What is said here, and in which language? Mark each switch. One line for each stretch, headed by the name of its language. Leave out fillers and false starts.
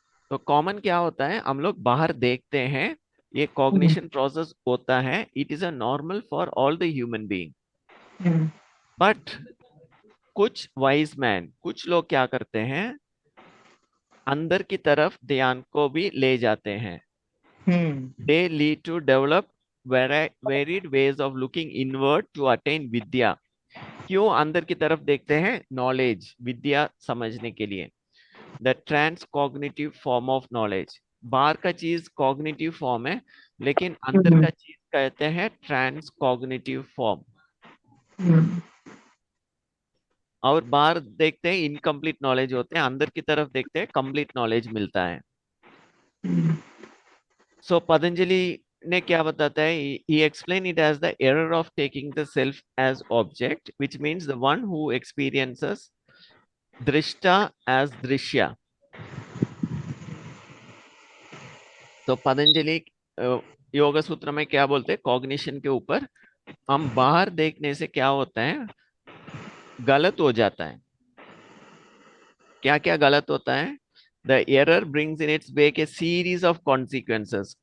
Hindi: तो कॉमन क्या होता है, हम लोग बाहर देखते हैं, ये कॉग्निशन प्रोसेस होता है,
English: It is a normal for all the human being.
Hindi: But कुछ
English: wise man,
Hindi: कुछ लोग क्या करते हैं, अंदर की तरफ ध्यान को भी ले जाते हैं।
English: They lead to develop varied ways of looking inward to attain vidya.
Hindi: क्यों अंदर की तरफ देखते हैं, नॉलेज, विद्या समझने के लिए,
English: The trans cognitive form of knowledge.
Hindi: बाहर का चीज कॉग्निटिव फॉर्म है, लेकिन अंदर का चीज कहते हैं ट्रांस कॉग्निटिव फॉर्म। और बाहर देखते हैं इनकम्प्लीट नॉलेज होते हैं, अंदर की तरफ देखते हैं कंप्लीट नॉलेज मिलता है।
English: so
Hindi: पतंजलि ने क्या बताता है,
English: he explain it as the error of taking the self as object, which means the one who experiences drishta as drishya.
Hindi: तो पतंजलि योग सूत्र में क्या बोलते हैं, कॉग्निशन के ऊपर, हम बाहर देखने से क्या होता है, गलत हो जाता है। क्या क्या गलत होता है,
English: The error brings in its wake a series of consequences.